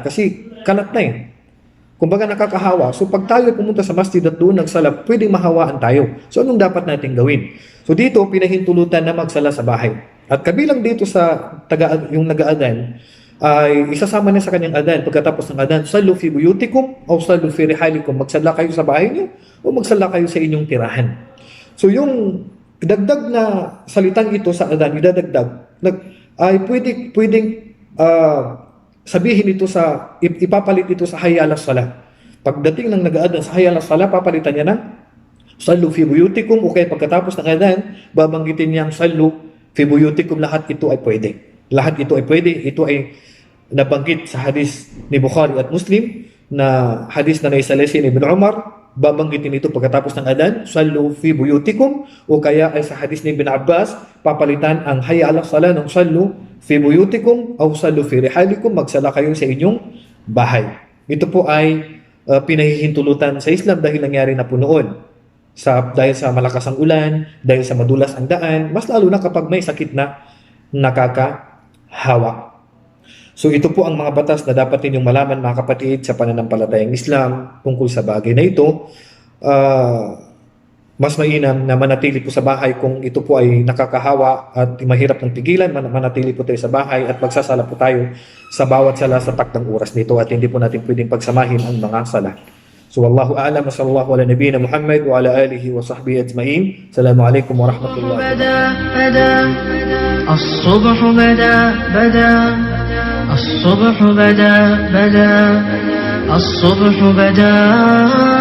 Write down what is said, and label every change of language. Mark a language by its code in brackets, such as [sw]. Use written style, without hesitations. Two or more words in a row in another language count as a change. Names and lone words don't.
[tl] Kasi kalat na eh. Kumbaga nakakahawa. So pag tayo pumunta sa masjid at doon nagsala, pwedeng mahawaan tayo. So anong dapat natin gawin? So dito, pinahintulutan na magsala sa bahay. At kabilang dito sa yung nag-aadan, ay isasama niya sa kanyang adan. Pagkatapos ng adan, [ar] صلوا في بيوتكم أو صلوا في رحالكم. [tl] Magsala kayo sa bahay niyo o magsala kayo sa inyong tirahan. So yung dagdag na salitang ito sa adan, idadagdag, ay pwedeng sabihin ito ipapalit ito sa [ar] حي على الصلاة. [tl] Pagdating ng nag-aadan sa [ar] حي على الصلاة, [tl] papalitan niya ng [ar] صلوا في بيوتكم, [tl] o kaya pagkatapos ng adan, babanggitin niyang [ar] صلوا في بيوتكم. [tl] Lahat ito ay pwede. Lahat ito ay pwede. Ito ay nabanggit sa hadis ni Bukhari at Muslim, na hadis na naisalisi ni Ibn Umar. Babanggitin ito pagkatapos ng adan, [ar] صلوا في بيوتكم, [tl] o kaya ay sa hadis ni Ibn Abbas, papalitan ang [ar] حي على الصلاة [tl] ng [ar] صلوا في بيوتكم [tl] o [ar] صلوا في رحالكم, [tl] magsala kayo sa inyong bahay. Ito po ay pinahihintulutan sa Islam dahil nangyari na po noon. Dahil sa malakas ang ulan, dahil sa madulas ang daan, mas lalo na kapag may sakit na nakakahawa. So ito po ang mga batas na dapat ninyong malaman, mga kapatid, sa pananampalatayang Islam tungkol sa bagay na ito. Mas mainam na manatili po sa bahay kung ito po ay nakakahawa at mahirap ng tigilan. Manatili po tayo sa bahay at magsasala po tayo sa bawat sala sa takdang oras nito, at hindi po natin pwedeng pagsamahin ang mga sala. [ar] So والله أعلم، وصلى الله على نبينا محمد وعلى آله وصحبه أجمعين. السلام عليكم ورحمة الله وبركاته. الصبح بدا الصبح بدا الصبح بدا